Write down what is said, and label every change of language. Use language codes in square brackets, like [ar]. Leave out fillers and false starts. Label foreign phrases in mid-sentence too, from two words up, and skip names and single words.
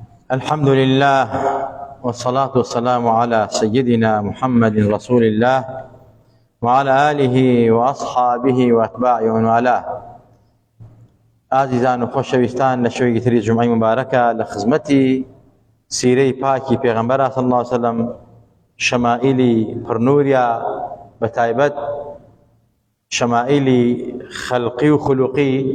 [ar] الحمد لله والصلاة والسلام على سيدنا محمد رسول الله وعلى آله وأصحابه وأتباعه ومن والاه. [ckb] عزیزان و خۆشەویستان لە شەوێکی تری جومعەی مبارەکە لە خزمەتی سیرەی پاکی پێغەمبەر [ar] صلی الله علیه وسلم، [ckb] شەمائیلی پڕنووریا، بە تایبەت شەمائیلی خەلقی و خولوقی.